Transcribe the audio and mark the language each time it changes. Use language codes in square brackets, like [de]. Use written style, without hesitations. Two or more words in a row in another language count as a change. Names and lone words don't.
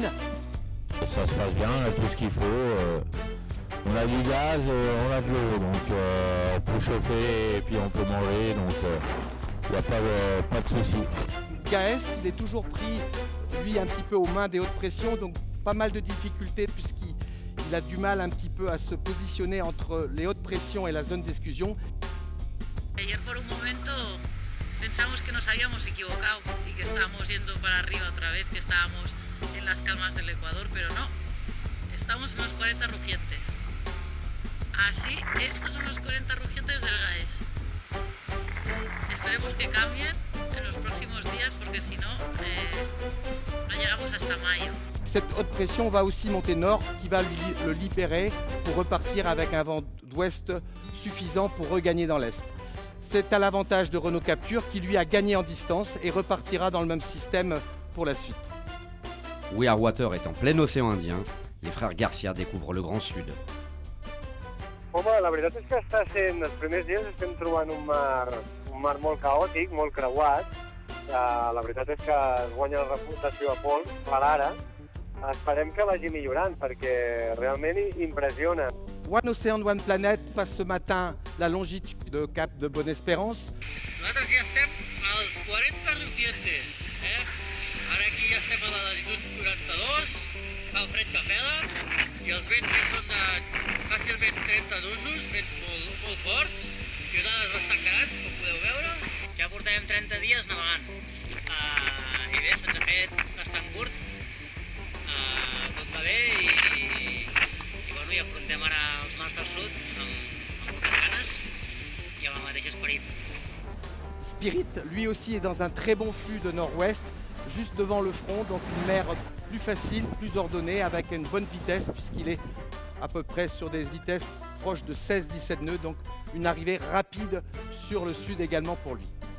[fr] Ça se passe bien, on a tout ce qu'il faut. On a du gaz, on a de l'eau, donc on peut chauffer et puis on peut manger, donc il n'y a pas de souci. Gaes, il est toujours pris, lui, un petit peu aux mains des hautes pressions, donc pas mal de difficultés puisqu'il a du mal un petit peu à se positionner entre les hautes pressions et la zone d'exclusion. [es] Ayer por un momento pensamos que nos habíamos equivocado y que estábamos yendo para arriba otra vez, que estábamos en las calmas del Ecuador, pero no, estamos en los 40 rugientes. Así, estos son los 40 rugientes del Gaes. Esperemos que cambien en los próximos días porque si no, no llegamos hasta mayo. [fr] Cette haute pression va aussi monter nord qui va le libérer pour repartir avec un vent d'ouest suffisant pour regagner dans l'est. C'est à l'avantage de Renault Capture qui lui a gagné en distance et repartira dans le même système pour la suite. We Are Water est en plein océan Indien, les frères Garcia découvrent le Grand Sud. [ca] Home, la veritat és que està sent, els primers dies estem trobant un mar molt caòtic, molt creuat. La veritat és que es guanya la reputació a pols per ara. Esperem que vagi millorant perquè realment impressiona. [fr] One Ocean, One Planet passe ce matin la longitude de Cap de Bonne-Espérance. [ca] Nosaltres ja estem als 40 rugientes, Ara aquí ja estem a la latitud 42, fa el fred que pela, i els vents ja són de fàcilment 30 d'usos, vents molt forts, i onades bastant grans, com podeu veure. Ja portarem 30 dies navegant, i bé, se'ns ha fet bastant curt, tot va bé, i afrontem ara els mars del sud amb moltes ganes i amb el mateix esperit. [fr] Spirit, lui aussi, est dans un très bon flux de nord-ouest, juste devant le front, donc une mer plus facile, plus ordonnée, avec une bonne vitesse, puisqu'il est à peu près sur des vitesses proches de 16-17 nœuds, donc une arrivée rapide sur le sud également pour lui.